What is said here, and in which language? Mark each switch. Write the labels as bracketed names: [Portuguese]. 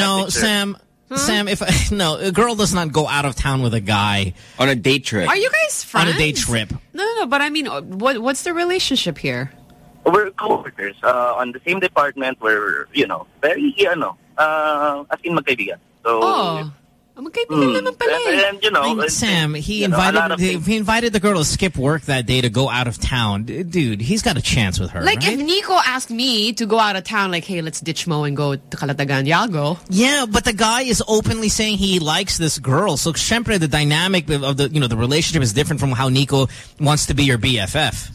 [English] Sam, if no, a girl does not go out of town with a guy on a date trip. Are you guys friends? On a date trip. No, but I mean, what's the relationship here? We're coworkers on the same department. We're, you know, very, you know, as in [Filipino] magkaibigan. [English] So, [Filipino] magkaibigan naman pala. [English] Sam, he invited the girl to skip work that day to go out of town. Dude, he's got a chance with her. Like, right? If Nico asked me to go out of town, like, hey, let's ditch Mo and go to Calatagan, yeah, go. Yeah, but the guy is openly saying he likes this girl. So, [Filipino] syempre, [English] the dynamic of the, you know, the relationship is different from how Nico wants to be your BFF.